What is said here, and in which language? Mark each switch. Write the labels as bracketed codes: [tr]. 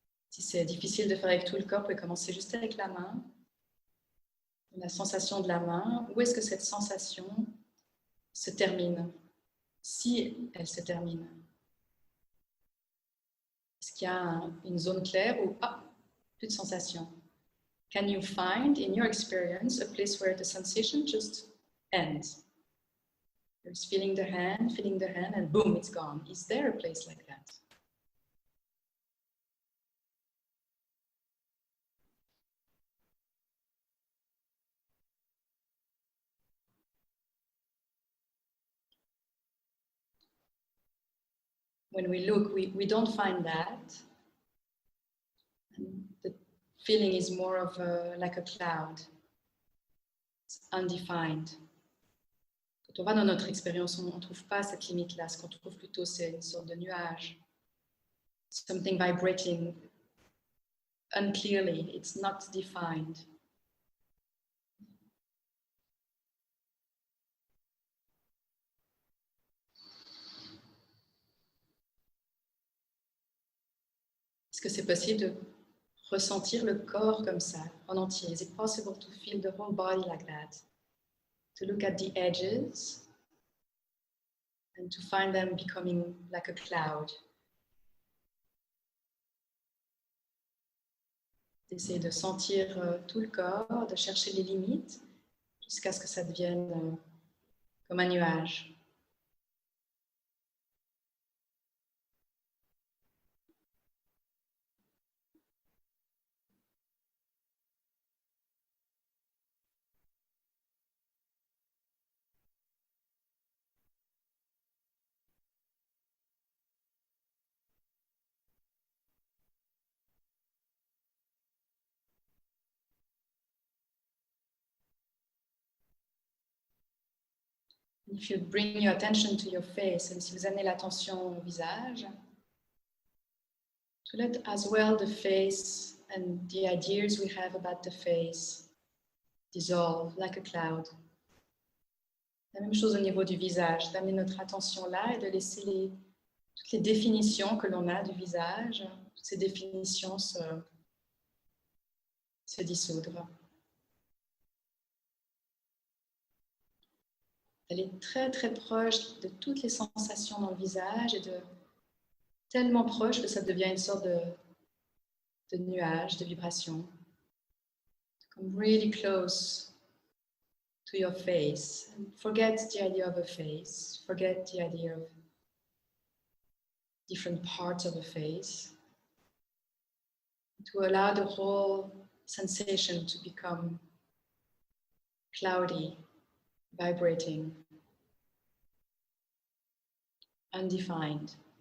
[fr] Si c'est difficile de faire avec tout le corps, vous pouvez commencer juste avec la main. La sensation de la main, où est-ce que cette sensation se termine? Si elle se termine. Est-ce qu'il y a une zone claire ou plus de sensation? [en] Can you find in your experience a place where the sensation just ends? You're feeling the hand, and boom, it's gone. Is there a place like that? When we look, we don't find that. And the feeling is more of like a cloud. It's undefined. [fr] Quand on va dans notre expérience, on ne trouve pas cette limite-là. Ce qu'on trouve plutôt, c'est une sorte de nuage. [en] Something vibrating unclearly. It's not defined. [fr] Est-ce que c'est possible de ressentir le corps comme ça, en entier? [en] Is it possible to feel the whole body like that? To look at the edges and to find them becoming like a cloud. [fr] D'essayer de sentir tout le corps, de chercher les limites jusqu'à ce que ça devienne comme un nuage. [en] If you bring your attention to your face, and [fr] si vous amenez l'attention au visage, [en] to let as well the face and the ideas we have about the face dissolve like a cloud. [fr] La même chose au niveau du visage, d'amener notre attention là et de laisser toutes les définitions que l'on a du visage, toutes ces définitions se dissoudre. Elle est très très proche de toutes les sensations dans le visage et tellement proche que ça devient une sorte de nuage, de vibration. [en] Come really close to your face and forget the idea of a face, forget the idea of different parts of a face, to allow the whole sensation to become cloudy, vibrating, undefined.